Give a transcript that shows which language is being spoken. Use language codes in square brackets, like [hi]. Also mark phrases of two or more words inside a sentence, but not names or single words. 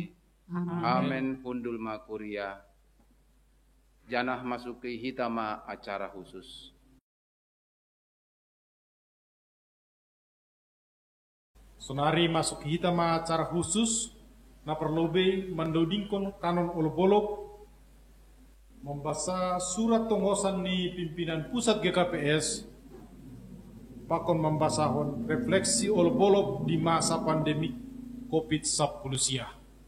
[bts] Amen. Pundul ma kuria. Janah masuki hitama [id] acara khusus. [bts] Sonari masuk hitama [id] acara khusus [bts] na perlobe mendodingkon kanon olok-olok [id] membaca surat [bts] tongosan ni [id] pimpinan pusat [bts] GKPS pakon membasahon refleksi olok-olok [id] di masa pandemi [bts] COVID-19.